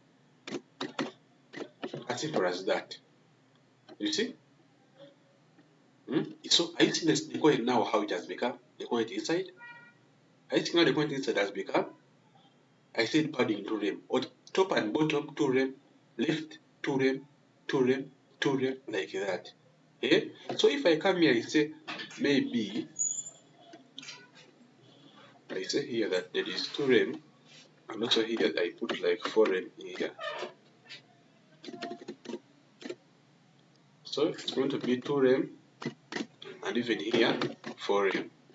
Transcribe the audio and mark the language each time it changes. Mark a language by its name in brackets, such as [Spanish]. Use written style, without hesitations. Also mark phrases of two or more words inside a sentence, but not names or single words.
[English] As simple as that. You see? So are you seeing the content now, how it has become? The content inside? Are you seeing how the content inside has become? I said padding 2 rem. Or top and bottom 2 rem, left 2 rem, 2 rem, 2 rem, like that. So if I come here, I say maybe I say here that there is 2 rem, and also here I put like 4 rem here. So it's going to be 2 rem, and even here 4 rem.